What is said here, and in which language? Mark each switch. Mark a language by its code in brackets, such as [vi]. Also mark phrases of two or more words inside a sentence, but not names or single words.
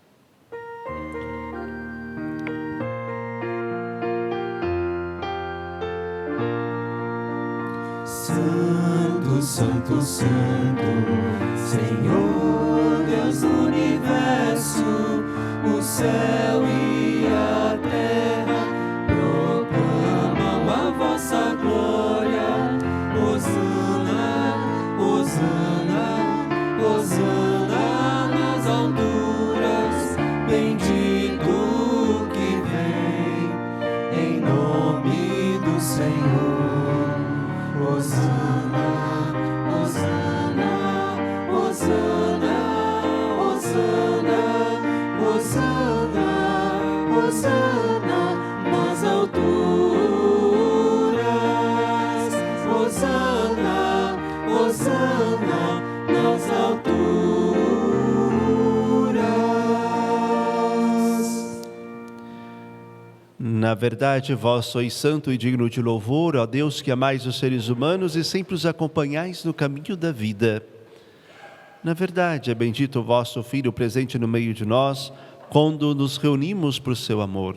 [pt] Santo, Santo, Santo, Senhor Deus do universo, o céu e a terra proclamam a vossa glória. Hosana, Hosana, Hosana nas alturas, bendito que vem em nome do Senhor. Hosana, Hosana, Hosana, Hosana, Hosana, Hosana nas alturas. Hosana, Hosana nas alturas. Na verdade, vós sois santo e digno de louvor, ó Deus, que amais os seres humanos e sempre os acompanhais no caminho da vida. Na verdade, é bendito o vosso Filho presente no meio de nós, quando nos reunimos por seu amor.